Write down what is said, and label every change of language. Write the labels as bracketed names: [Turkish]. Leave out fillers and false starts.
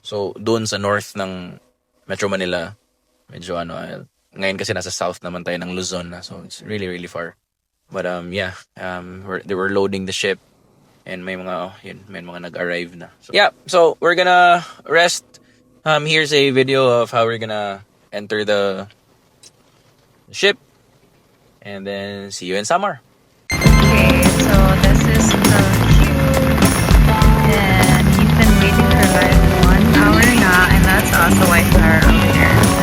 [Filipino] So, doon sa north ng Metro Manila, medyo ano, ngayon kasi nasa south naman tayo ng Luzon na. [English] So, it's really, really far. But, yeah, they were loading the ship. And [Filipino] may mga nag-arrive na. [English] So, yeah, so we're gonna rest. Here's a video of how we're gonna enter the ship. And then see you in Samar. Okay, so this is the queue. And you've been waiting for like 1 hour now, and that's us, the white car over there.